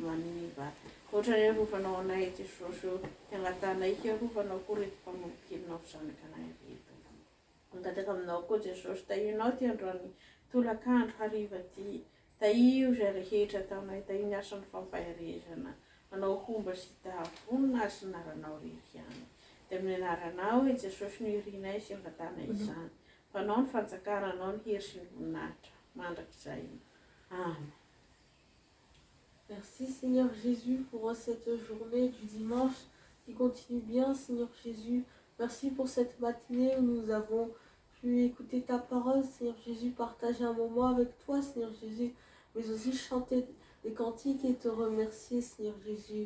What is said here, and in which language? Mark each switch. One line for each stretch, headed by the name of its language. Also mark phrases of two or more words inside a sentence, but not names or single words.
Malagasy: maniva ohatra ny arovanao anay Jesosy tiangatanay hiarovanao koa reto mpanompokelinao zanakanay reto mangataka aminao koa Jesosy da ianao ty androany tolakandro hariva ty da io zay rehetra ataonay da io ny asan'ny fampaherezana anao homba sy davonina sy naranao rehiany da amin'ny anaranao Jesosy no irinay sy angatanay izany fa anao ny fanjakana anao ny hery sy ny voninahitra mandrakizay amen.
French: Merci Seigneur Jésus pour cette journée du dimanche qui continue bien Seigneur Jésus. Merci pour cette matinée où nous avons pu écouter ta parole Seigneur Jésus, partager un moment avec toi Seigneur Jésus, mais aussi chanter des cantiques et te remercier Seigneur Jésus.